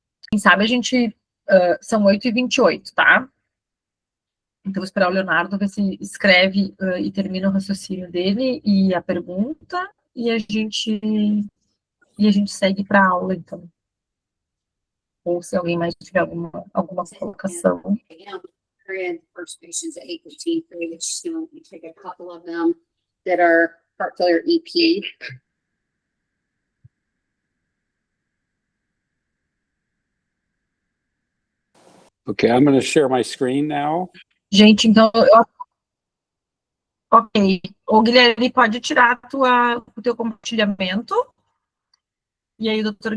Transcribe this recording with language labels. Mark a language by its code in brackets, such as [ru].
[pt] Quem sabe a gente... são 8h28, tá? Então, vou esperar o Leonardo ver se escreve e termina o raciocínio dele e a pergunta, e a gente segue para a aula, então. Ou se alguém mais tiver alguma colocação. [en] First patients at 8:15, which we take a couple of them that are heart failure EP. Okay, I'm going to share my screen now. [pt] Gente, então, ok. O Guilherme, pode tirar o teu compartilhamento. E aí o Dr.